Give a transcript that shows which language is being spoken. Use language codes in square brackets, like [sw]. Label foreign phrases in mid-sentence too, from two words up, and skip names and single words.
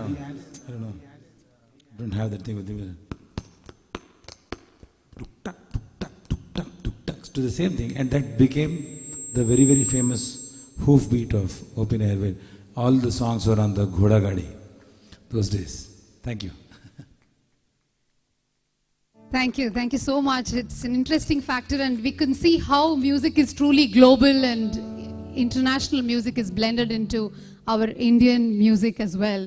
[en] I don't know, don't have that thing with me. Tuk-tak, tuk-tak, tuk-tak, tuk-tak, to the same thing, and that became the very, very famous hoof beat of Open Airway. All the songs were on the Ghoda Gadi those days. Thank you. Thank you. Thank you so much. It's an interesting factor, and we can see how music is truly global and international music is blended into our Indian music as well.